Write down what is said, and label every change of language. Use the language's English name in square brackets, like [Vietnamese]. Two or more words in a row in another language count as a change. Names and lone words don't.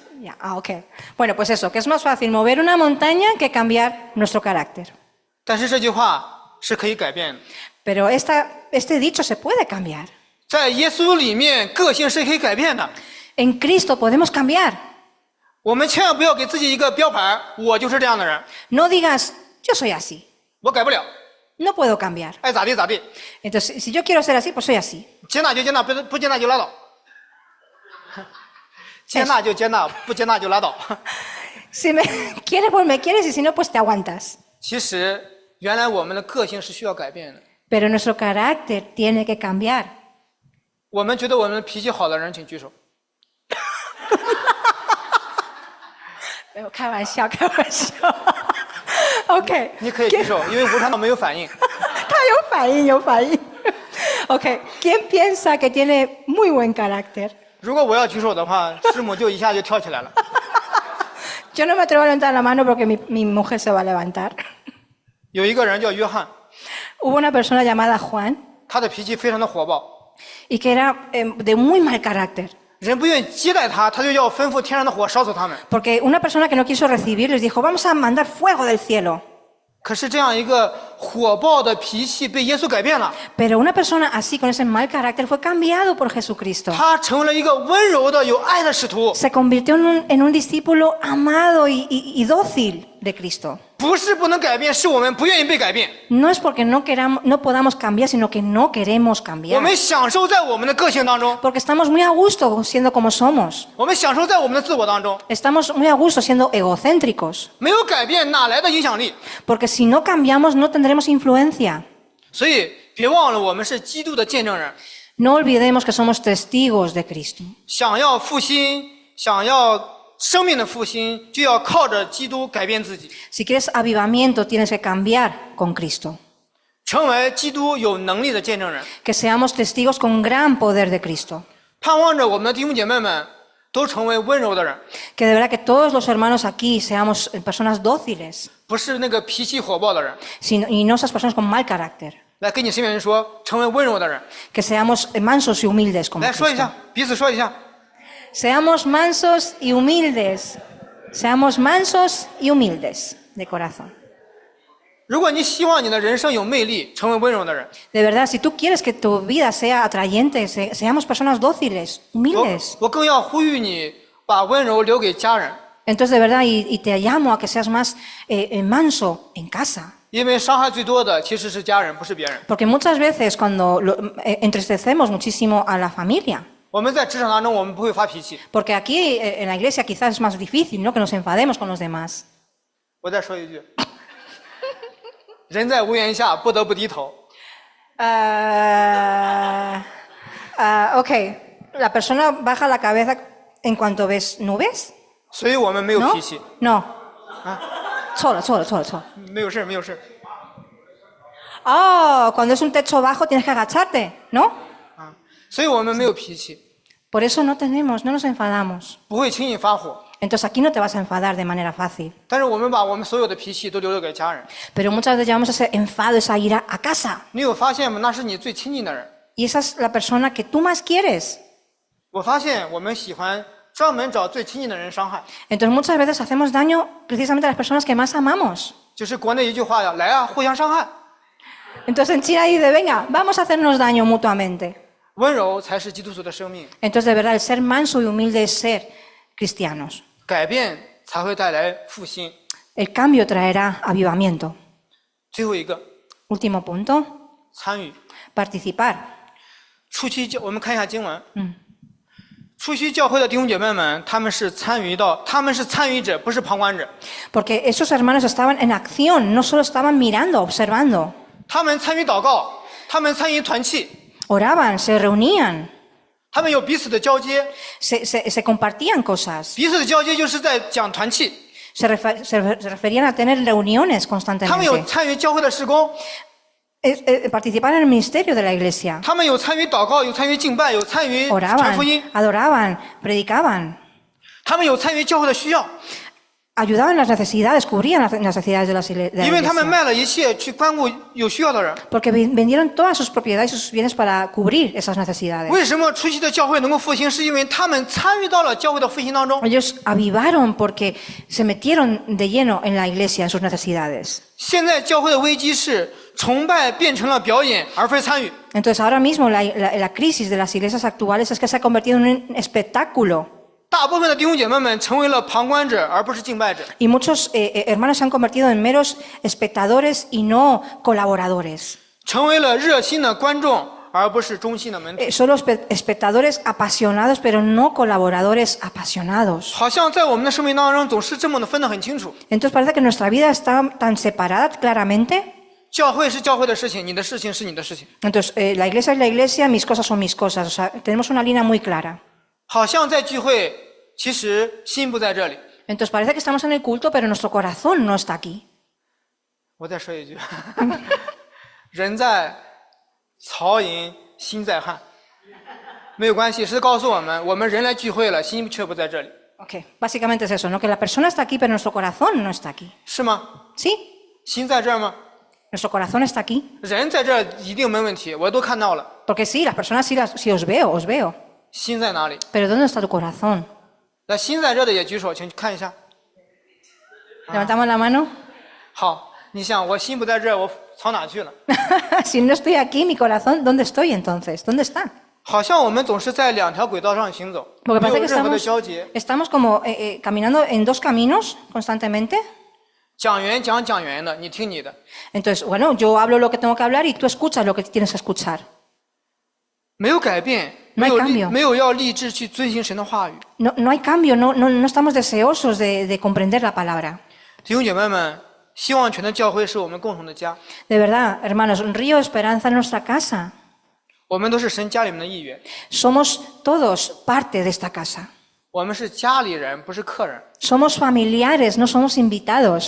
[Spanish] Ya, ok. Bueno, pues eso, que es más fácil mover una montaña que cambiar nuestro carácter. [Chinese] 但是这句话是可以改变的， [Spanish] Pero este dicho se puede cambiar. [Chinese] 在耶稣里面，个性是可以改变的。 [Spanish] En Cristo podemos cambiar. [Chinese] 我们千万不要给自己一个标牌，我就是这样的人， [Spanish] No digas, yo soy así. [Chinese] 我改不了， [Spanish] No puedo cambiar. [Chinese] 爱咋地咋地， [Spanish] Entonces, si yo quiero ser así, pues soy así. [Chinese] 接纳就接纳，不接纳就拉倒。接纳就接纳，不接纳就拉倒。 [Spanish] Si me quieres, pues me quieres, y si no, pues te aguantas. [Chinese] 其实原来我们的个性是需要改变的。 [Spanish] pero nuestro carácter tiene que cambiar. [Chinese] 我们觉得我们脾气好的人，请举手。开玩笑，开玩笑。OK，你可以举手，因为吴传道没有反应。他有反应，有反应。 [Spanish] OK, ¿quién piensa que tiene muy buen carácter? [Chinese] 如果我要举手的话，师母就一下就跳起来了。 [Spanish] Yo no me atrevo a levantar la mano porque mi mujer se va a levantar. [Chinese] 有一个人叫约翰， [Spanish] Hubo una persona llamada Juan [Chinese] 他的脾气非常的火爆， [Spanish] y que era de muy mal carácter. [Chinese] 人不愿意接待他，他就要吩咐天上的火烧死他们。 [Spanish] Porque una persona que no quiso recibir les dijo, vamos a mandar fuego del cielo. [Chinese] 可是这样一个火爆的脾气被耶稣改变了， [Spanish] Pero una persona así, con ese mal carácter, fue cambiado por Jesucristo. [Chinese] 他成为了一个温柔的、有爱的使徒。 [Spanish] Se convirtió en un discípulo amado y dócil de Cristo. [Chinese] 不是不能改变，是我们不愿意被改变。 [Spanish] No es porque no podamos cambiar, sino que no queremos [Chinese] 我 [Spanish] cambiar. [Chinese] 们享受在我们的个性当中， [Spanish] Porque estamos muy a gusto siendo como somos. [Chinese] 我们享受在我们的自我当中， [Spanish] Estamos muy a gusto siendo egocéntricos. [Chinese] 没有改变哪来的影响力？ [Spanish] Porque si no cambiamos, no tendremos influencia. [Chinese] 所以别忘了，我们是基督的见证人。 [Spanish] No olvidemos que somos testigos de Cristo. [Chinese] 想要复兴，想要生命的复兴，就要靠着基督改变自己， [Spanish] Si quieres avivamiento, tienes que cambiar con Cristo. [Chinese] 成为基督有能力的见证人。 [Spanish] Que seamos testigos con gran poder de Cristo. [Chinese] 盼望着我们的弟兄姐妹们都成为温柔的人， [Spanish] Que de verdad que todos los hermanos aquí seamos personas dóciles [Chinese] 不是那个脾气火爆的人。 [Spanish] y no esas personas con mal carácter. [Chinese] 来跟你身边人说，成为温柔的人。 [Spanish] Que seamos mansos y humildes como [Chinese] 来说一 [Spanish] Cristo. [Chinese] 下，彼此说一下。 [Spanish] Seamos mansos y humildes. Seamos mansos y humildes de corazón. [Chinese] 如果你希望你的人生有魅力，成为温柔的人， [Spanish] De verdad, si tú quieres que tu vida sea atrayente, seamos personas dóciles, humildes. [Chinese] 我更要呼吁你把温柔留给家人， [Spanish] Entonces, de verdad, y te llamo a que seas más manso en casa. [Chinese] 因为伤害最多的其实是家人，不是别人。 [Spanish] Porque muchas veces cuando entristecemos muchísimo a la familia, [Chinese] 我们在职场当中，我们不会发脾气。 [Spanish] porque aquí en la iglesia quizás es más difícil, ¿no? Que nos enfademos con los demás. [Chinese] 我再说一句，人在屋檐下，不得不低头。 [Spanish] Ok, la persona baja la cabeza en cuanto ves nubes, [Chinese] 所以我们没有 [Spanish] ¿no? [Chinese] 脾气， No. 错了。没有事，没有事。 [Spanish] Oh, cuando es un techo bajo tienes que agacharte, ¿no? [Chinese] 啊，所以我们没有脾气， [Spanish] Por eso no nos enfadamos. [Chinese] 不会轻易发火。 [Spanish] Entonces aquí no te vas a enfadar de manera fácil. [Chinese] 但是我们把我们所有的脾气都留给家人。 [Spanish] Pero muchas veces llevamos ese enfado, esa ira a casa. [Chinese] 你有发现吗？那是你最亲近的人。 [Spanish] Y esa es la persona que tú más quieres. [Chinese] 我发现我们喜欢专门找最亲近的人伤害， [Spanish] Entonces muchas veces hacemos daño precisamente a las personas que más amamos. [Chinese] 就是国内一句话呀，来啊，互相伤害。 [Spanish] Entonces en China dice, venga, vamos a hacernos daño mutuamente. [Chinese] 温柔才是基督徒的生命， [Spanish] Entonces de verdad el ser manso y humilde es ser cristianos. [Chinese] 改变才会带来复兴。 [Spanish] El cambio traerá avivamiento. [Chinese] 最后一个， [Spanish] Último punto, [Chinese] 参与。 [Spanish] participar. [Chinese] 初期教，我们看一下经文。初期教会的弟兄姐妹们，他们是参与者，不是旁观者。 [Spanish] Porque esos hermanos estaban en acción, no solo estaban mirando, observando. [Chinese] 他们参与祷告，他们参与团契， [Spanish] Oraban, se reunían, [Chinese] 他们有彼此的交接。 [Spanish] se compartían cosas. [Chinese] 彼此的交接就是在讲团契。 [Spanish] Se referían a tener reuniones [Chinese] 他们有 [Spanish] constantemente. [Chinese] 参与教会的事工， [Spanish] Participar en el ministerio de la iglesia. [Chinese] 他们有参与祷告，有参与敬拜，有参与传福音， [Spanish] Adoraban, predicaban, [Chinese] 他们有参与教会的需要， [Spanish] ayudaban las necesidades, cubrían las necesidades de la [Chinese] 因为他们 [Spanish] iglesia. [Chinese] 卖了一切去关顾有需要的人。 [Spanish] Porque vendieron todas sus propiedades y sus bienes para cubrir esas necesidades. [Chinese] 为什么初期的教会能够复兴？是因为他们参与到了教会的复兴当中。 [Spanish] Ellos avivaron porque se metieron de lleno en la iglesia, en sus necesidades. [Chinese] 现在教会的危机是崇拜变成了表演，而非参与。 [Spanish] Entonces ahora mismo la crisis de las iglesias actuales es que se ha convertido en un espectáculo. [Chinese] 大部分的弟兄姐妹们成为了旁观者，而不是敬拜者。 [Spanish] Y muchos hermanos se han convertido en meros espectadores y no colaboradores. [Chinese] 成为了热心的观众，而不是忠心的门徒。 [Spanish] Solo espectadores apasionados, pero no colaboradores apasionados. [Chinese] 好像在我们的生命当中总是这么的分得很清楚。 [Spanish] Entonces parece que nuestra vida está tan separada claramente. [Chinese] 教会是教会的事情，你的事情是你的事情。 [Spanish] Entonces, la iglesia es la iglesia, mis cosas son mis cosas. O sea, tenemos una línea muy clara. [Chinese] 好像在聚会，其实心不在这里。 [Spanish] Entonces, parece que estamos en el culto, pero nuestro corazón no está aquí. [Chinese] 我再说一句，人在曹营心在汉，没有关系，是告诉我们，我们人来聚会了，心却不在这里， [Spanish] Ok, básicamente es eso, ¿no? Que la persona está aquí, pero nuestro corazón no está aquí. [Chinese] 是吗？ [Spanish] ¿Sí? [Chinese] 心在这儿吗？ [Spanish] Nuestro corazón está aquí. [Chinese] 人在这儿一定没问题，我都看到了。 [Spanish] Porque sí, las personas sí os veo, os veo. [Chinese] 心在哪里？ [Spanish] Pero ¿dónde está tu corazón? [Chinese] 那心在这儿的也举手，请看一下。 [Spanish] Levantamos la mano. [Chinese] 好，你想我心不在这儿，我跑哪去了？ [Spanish] Si no estoy aquí, mi corazón, ¿dónde estoy entonces? ¿Dónde está? [Chinese] 好像我们总是在两条轨道上行走， [Spanish] Porque [Chinese] 没有 [Spanish] parece que [Chinese] 任何的交集。 [Spanish] estamos como caminando en dos caminos constantemente. [Chinese] 讲员讲讲员的，你听你的， [Spanish] Entonces, bueno, yo hablo lo que tengo que hablar y tú escuchas lo que tienes que escuchar. [Chinese] 没有改变， [Spanish] No [Chinese] 没 [Spanish] hay [Chinese] 有 [Spanish] cambio [Chinese] 没有要立志去遵行神的话语。 [Spanish] No, no hay cambio, no estamos deseosos de comprender la palabra. [Chinese] 弟兄姐妹们，希望泉的教会是我们共同的家， [Spanish] De verdad, hermanos, un río de esperanza en nuestra casa. [Chinese] 我们都是神家里面的一员， [Spanish] Somos todos parte de esta casa. [Chinese] 我们是家里人，不是客人。 [Spanish] Somos familiares, no somos invitados.